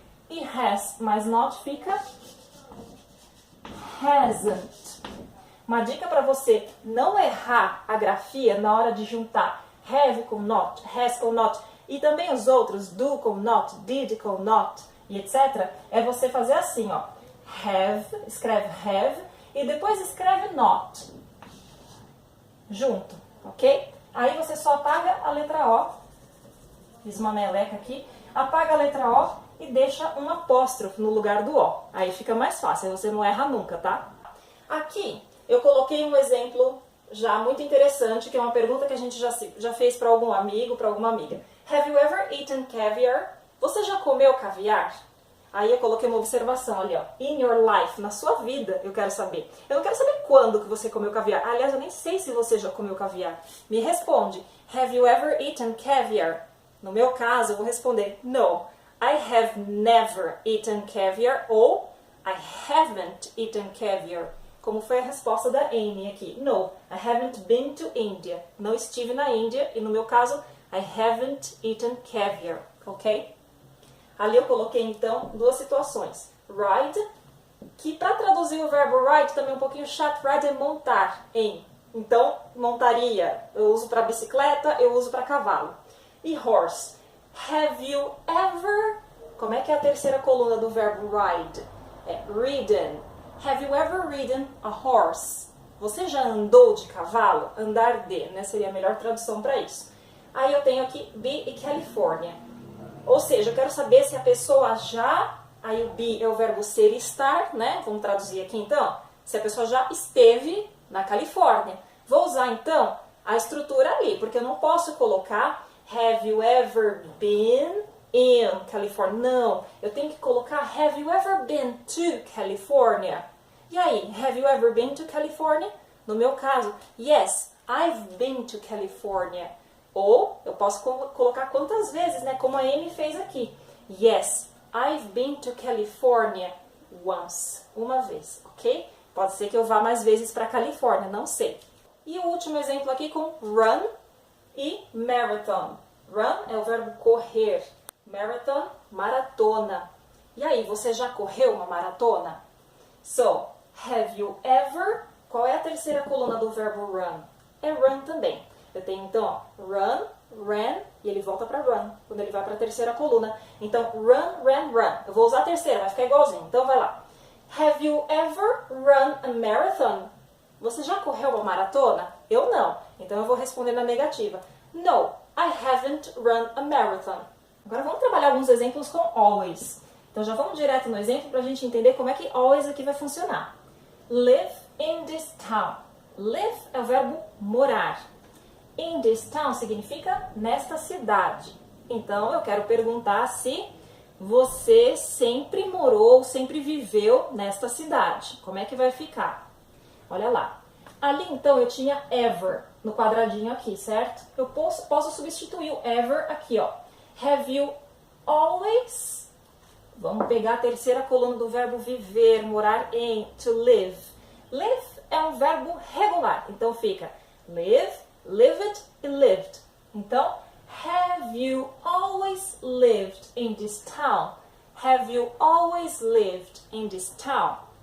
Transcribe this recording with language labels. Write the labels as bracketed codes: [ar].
[pt] E has mais not fica hasn't. Uma dica para você não errar a grafia na hora de juntar have com not, has com not e também os outros do com not, did com not e etc. É você fazer assim, ó. Have, escreve have e depois escreve not junto, ok? Aí você só apaga a letra O, fiz uma meleca aqui, apaga a letra O e deixa um apóstrofo no lugar do O. Aí fica mais fácil, você não erra nunca, tá? Aqui eu coloquei um exemplo já muito interessante, que é uma pergunta que a gente já fez para algum amigo, para alguma amiga. [en] Have you ever eaten caviar? [pt] Você já comeu caviar? Aí eu coloquei uma observação ali, ó. In your life, na sua vida, eu quero saber. Eu não quero saber quando que você comeu caviar. Aliás, eu nem sei se você já comeu caviar. Me responde. [en] Have you ever eaten caviar? [pt] No meu caso, eu vou responder no. [en] I have never eaten caviar ou I haven't eaten caviar. [pt] Como foi a resposta da Amy aqui. [en] No, I haven't been to India. [pt] Não estive na Índia e no meu caso, [en] I haven't eaten caviar. [pt] Ok? Ali eu coloquei, então, duas situações. Ride, que para traduzir o verbo ride também é um pouquinho chato. Ride é montar em. Então, montaria. Eu uso para bicicleta, eu uso para cavalo. E horse. [en] Have you ever... [pt] Como é que é a terceira coluna do verbo ride? É ridden. [en] Have you ever ridden a horse? [pt] Você já andou de cavalo? Andar de, né? Seria a melhor tradução para isso. Aí eu tenho aqui be e California. Ou seja, eu quero saber se a pessoa já... Aí o be é o verbo ser e estar, né? Vamos traduzir aqui então. se a pessoa já esteve na Califórnia. Vou usar então a estrutura ali, porque eu não posso colocar [en] have you ever been in California? [pt] Não, eu tenho que colocar [en] have you ever been to California? [pt] E aí, [en] have you ever been to California? [pt] No meu caso, [en] yes, I've been to California. [pt] Ou eu posso colocar quantas vezes, né? Como a Amy fez aqui. [en] Yes, I've been to California once. [pt] Uma vez, ok? Pode ser que eu vá mais vezes para Califórnia, não sei. E o último exemplo aqui com run e marathon. Run é o verbo correr. Marathon, maratona. E aí, você já correu uma maratona? [en] So, have you ever... [pt] Qual é a terceira coluna do verbo run? É run também. Eu tenho então, ó, run, ran, e ele volta para run, quando ele vai para a terceira coluna. Então, run, ran, run. Eu vou usar a terceira, vai ficar igualzinho. Então, vai lá. [en] Have you ever run a marathon? [pt] Você já correu uma maratona? Eu não. Então, eu vou responder na negativa. [en] No, I haven't run a marathon. [pt] Agora, vamos trabalhar alguns exemplos com always. Então, já vamos direto no exemplo para a gente entender como é que always aqui vai funcionar. [en] Live in this town. [pt] Live é o verbo morar. In this town significa nesta cidade. Então, eu quero perguntar se você sempre morou, sempre viveu nesta cidade. Como é que vai ficar? Olha lá. Ali, então, eu tinha ever no quadradinho aqui, certo? Eu posso substituir o ever aqui, ó. [en] Have you always... [pt] Vamos pegar a terceira coluna do verbo viver, morar em, to live. Live é um verbo regular, então fica live, lived e lived. Então, [en] have you always lived in this town? Have you always lived in this town?